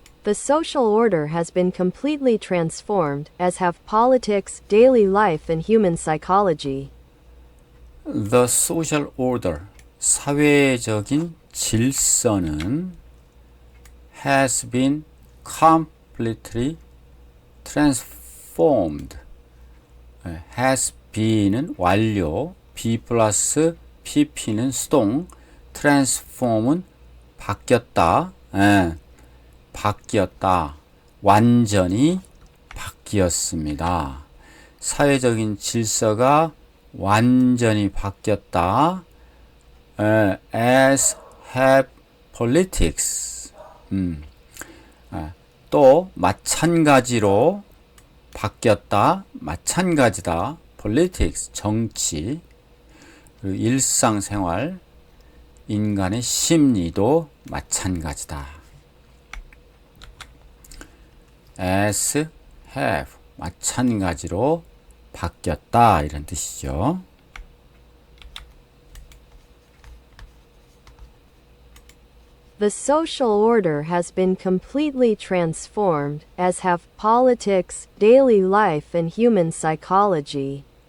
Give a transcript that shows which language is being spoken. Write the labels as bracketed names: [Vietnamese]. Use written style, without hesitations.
[English] The social order has been completely transformed, as have politics, daily life, and human psychology. The social order, [Korean] 사회적인 질서는 [English] has been completely transformed. [Korean] has been은 완료, be 플러스 pp는 수동, transform은 바뀌었다. 바뀌었다. 완전히 바뀌었습니다. 사회적인 질서가 완전히 바뀌었다. [English] as have politics. [Korean] 또 마찬가지로 바뀌었다. 마찬가지다. politics, 정치. 그리고 일상생활, 인간의 심리도 마찬가지다. [English] as have, [Korean] 마찬가지로 바뀌었다, 이런 뜻이죠. [English] The social order has been completely transformed, as have politics, daily life, and human psychology.